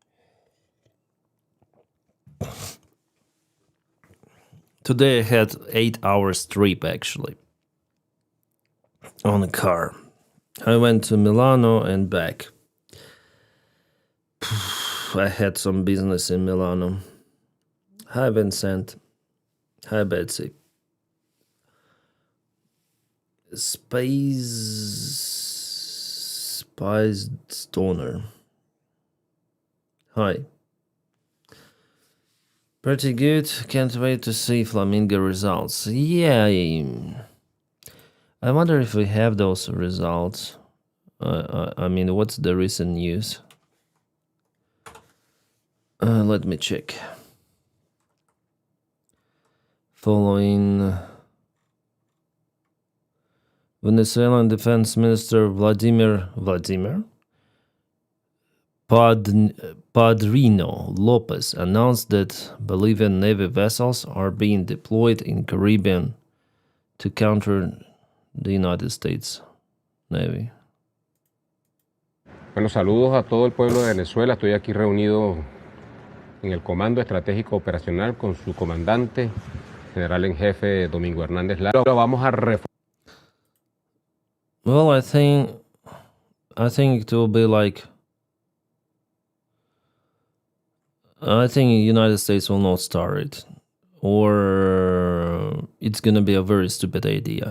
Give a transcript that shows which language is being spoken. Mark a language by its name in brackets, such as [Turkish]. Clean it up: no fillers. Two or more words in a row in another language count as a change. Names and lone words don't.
[English] Today I had 8 hours trip actually on a car. I went to Milano and back. I had some business in Milano. Hi Vincent. Hi Betsy. Spice Stoner. Hi. Pretty good. Can't wait to see Flamingo results. Yeah, I wonder if we have those results. I mean, what's the recent news? Let me check. Following Venezuelan Defense Minister Vladimir Padrino Lopez announced that Bolivian Navy vessels are being deployed in Caribbean to counter the United States Navy. [Spanish] Bueno, saludos a todo el pueblo de Venezuela. Estoy aquí reunido en el Comando Estratégico Operacional con su comandante, general en jefe Domingo Hernández Lara. Vamos a [English] Well, I think it will be like I think the United States will not start it, or it's gonna be a very stupid idea.